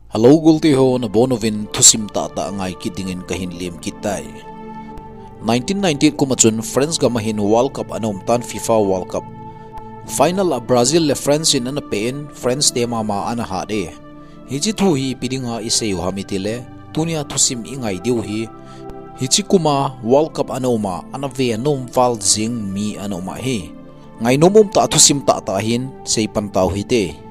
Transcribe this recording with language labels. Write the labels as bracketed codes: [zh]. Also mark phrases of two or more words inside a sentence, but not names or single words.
[tcz] Hello gulti ho na bonovin thusim ta angai kidingin kahin lim kitai. 1998 kumachun France ga mahin World Cup anom tan FIFA World Cup. Final a Brazil le France in ana pain France te mama ana hade. Hiji thu hi pidinga iseu hamitile tunia thusim ingai diu hi hichi kuma World Cup anoma ana ve anom val jing mi anoma hi. Ngai nomum ta thusim ta hin sei pantau hi te.